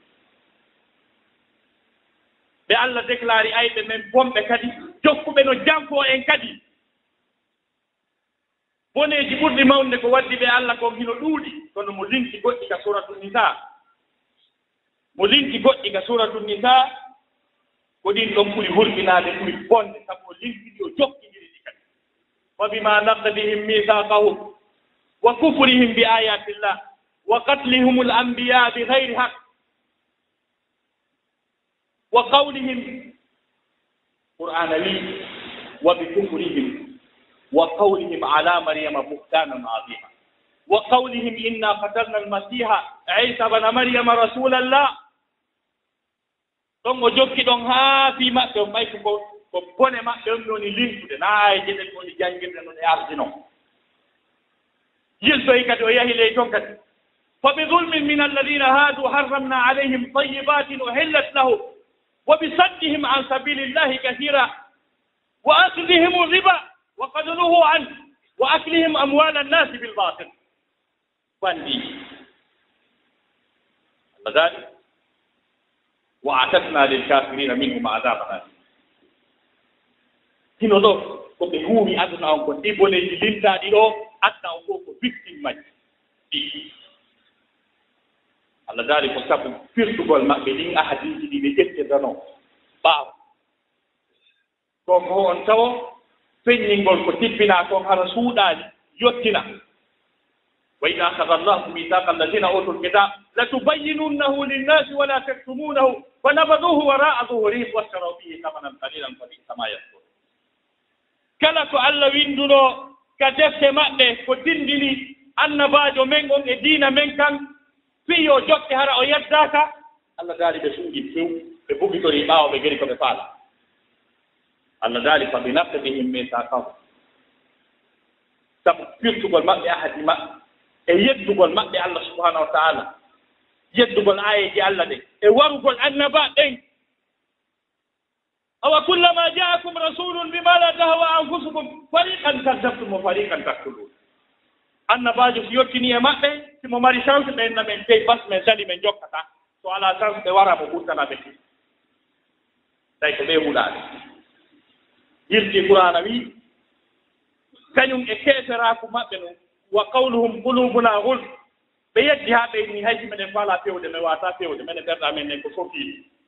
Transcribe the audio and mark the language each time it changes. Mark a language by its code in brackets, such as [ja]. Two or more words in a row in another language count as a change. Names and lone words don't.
[ff] ɓe Allah déclari ayɓe men bomɓe kadi jokkuɓe no janko en kadi boneeji ɓurɗi mawnde ko waddi ɓe Allah kon hino ɗuuɗi kono mo linki goɗɗi ka suratu nisa mo linki goɗɗi ka suratu nisa ko ɗin ɗon ɓuri hurminaade ɓuri bonde sabu o linkiɗi o jokkidiri ɗi kadi [ar] وبما نقضهم ميثاقهم وكفرهم بآيات الله وقتلهم الأنبياء بغير حق وقولهم قرآنا وي وبكفرهم وقولهم على مريم بهتانا عظيما وقولهم إنا قتلنا المسيح عيسى ابن مريم رسول الله [ff] ɗon o jokki ɗon haa fii maɓɓe o ɓay ko bone maɓɓe on nooni lintude naa e jeɗen woni janngirde noon e ardino yiltoyi kadi o yahi ley toon kadi [ar] فبظلم من الذين هادوا حرمنا عليهم طيبات أحلت له وبصدهم عن سبيل الله كثيرا وأخذهم الربا وقد نهوا عن وأكلهم أموال الناس بالباطل [ff] bandi allah dali [ar] وأعتدنا للكافرين منهم عذابا أليما [ff] hino ɗo ko ɓe huumi aduna on ko ɗi boneji lintaɗi ɗo adna on fof ko victime majji ɗi allah daari ko sabu firtugol maɓɓe ɗin ahadiji ɗi ɓe ƴettirɗano ɓaawa kon ko on tawo feññingol ko tippina kon hara suuɗaani yottina [ar] وإذ أخذ الله ميثاق الذين أوتوا الكتاب لتبيننه للناس ولا تكتمونه فنبذوه وراء ظهورهم واشتروا به ثمنا قليلا فبئس ما يشترون [ff] kala ko allah winduno ka defte maɓɓe ko tindini annabaajo men on e diina men kan fii yo jokke hara o yeddaka allah daali ɓe suuɗi few ɓe bugitori ɓaawo ɓe gari ko ɓe faala allah daali [ar] فبنقضهم ميثاقهم [ff] sabu firtugol maɓɓe ahadi maɓɓe e yeddugol maɓɓe [ar] الله سبحانه وتعالى [ff] yeddugol ayeji allah ɗe e warugol annaba ɗen awa kullama [ar] جاءكم رسول بما لا تهوى أنفسكم فريقا كذبتم وفريقا تقتلون [ff] annabajo so yottini e maɓɓe simo mari chance ɓenna men tey bas men sali men jokkata so ala chance ɓe wara mo ɓurtana ɓe tawi ko ɓe huɗaade yirti qur'ana wi kañum e keeseraku maɓɓe no [ar] وقولهم قلوبنا غلف [ff] ɓe yeddi haa ɓeyni haysi meɗen faala pewde men wata pewde mene ɓerɗa men nen ko fofiini